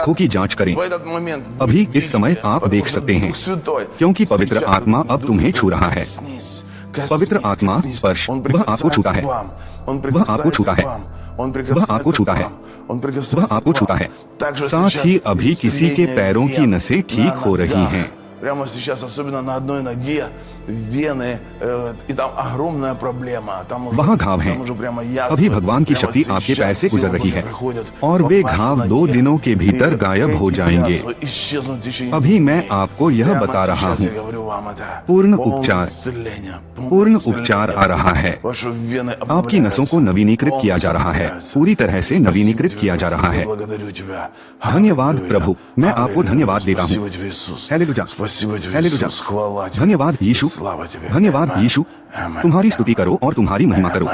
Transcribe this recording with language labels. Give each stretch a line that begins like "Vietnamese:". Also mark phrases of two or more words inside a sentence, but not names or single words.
Hindi: आंखों की जांच करें।
Russian: в этот момент вы
Hindi: अभी
Russian: видите,
Hindi: इस समय आप
Russian: потому
Hindi: देख
Russian: что
Hindi: सकते हैं,
Russian: Дух Святой
Hindi: क्योंकि पवित्र
Russian: сейчас
Hindi: आत्मा अब
Russian: Дух
Hindi: तुम्हें
Russian: Святой
Hindi: छू रहा है।
Russian: коснись,
Hindi: पवित्र
Russian: коснись,
Hindi: आत्मा
Russian: коснись.
Hindi: स्पर्श,
Russian: Он
Hindi: वह आपको छूता है।
Russian: прикасается к вам. Он
Hindi: वह आपको छूता है।
Russian: прикасается к вам. Он
Hindi: वह आपको
Russian: прикасается
Hindi: छूता
Russian: к
Hindi: है।
Russian: вам. Он прикасается
Hindi: वह
Russian: к
Hindi: आपको
Russian: вам.
Hindi: छूता है।
Russian: также
Hindi: साथ
Russian: сейчас
Hindi: ही अभी किसी के
Russian: исцеление
Hindi: पैरों की
Russian: вен
Hindi: नसें ठीक
Russian: на
Hindi: हो रही
Russian: ногах.
Hindi: हैं।
Russian: Прямо сейчас, особенно на одной ноге, вены, и там огромная проблема. Там уже,
Hindi: वहाँ घाव हैं।
Russian: там уже прямо язвы.
Hindi: अभी भगवान की
Russian: Прямо
Hindi: शक्ति आपके
Russian: сейчас
Hindi: पैर से गुजर
Russian: силы
Hindi: रही है
Russian: Божьи приходят
Hindi: और
Russian: в
Hindi: वे
Russian: вашу
Hindi: घाव
Russian: ноге.
Hindi: 2 दिनों के भीतर
Russian: И
Hindi: गायब हो
Russian: эти
Hindi: जाएंगे।
Russian: язвы исчезнут в течение
Hindi: अभी मैं
Russian: дней.
Hindi: आपको यह
Russian: Прямо
Hindi: बता रहा
Russian: сейчас
Hindi: हूँ।
Russian: я говорю вам это.
Hindi: पूर्ण
Russian: Полное
Hindi: उपचार,
Russian: исцеление, полное
Hindi: पूर्ण
Russian: исцеление.
Hindi: उपचार आ रहा है।
Russian: Ваши вены
Hindi: आपकी नसों को नवीनीकृत किया जा रहा है, पूरी तरह से नवीनीकृत किया जा रहा है। धन्यवाद प्रभु, मैं आपको धन्यवाद देता हूँ। हालेलुया, हालेलुया। धन्यवाद यीशु, धन्यवाद यीशु। तुम्हारी स्तुति करो और तुम्हारी महिमा करो।